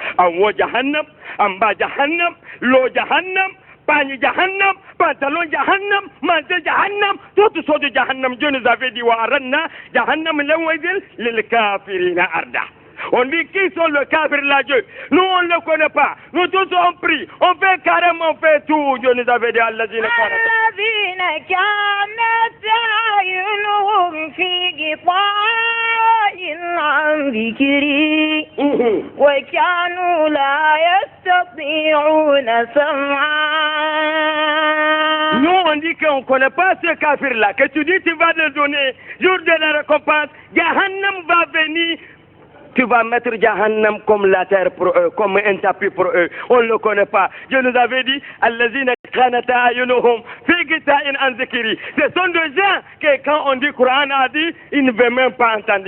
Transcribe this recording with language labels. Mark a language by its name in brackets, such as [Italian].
[French] En haut Jahannam, en bas Jahannam, l'eau Jahannam, pagne Jahannam, pantalon Jahannam, manger Jahannam, tout ça de Jahannam. Dieu nous avait dit, [Arabic] wa aradna Jahannam yawmaïz lil kafirina arda. [French] On dit qui sont le kafir là Dieu. Nous on ne le connaît pas. Nous tous on prie. On fait carrément, on fait tout. Dieu nous avait dit [Arabic] الذين كانت أعينهم في غطاء عن ذكري وكانوا لا يستطيعون سمعا. [French] Nous on dit qu'on ne connaît pas ce kafir là. Que tu dis tu vas le donner. Jour de la récompense, Jahannam va venir. Tu vas mettre Jahannam comme la terre pour eux, comme un tapis pour eux. On ne le connaît pas. Dieu nous avait dit, ce sont des gens que quand on dit Coran a dit, ils ne veulent même pas entendre.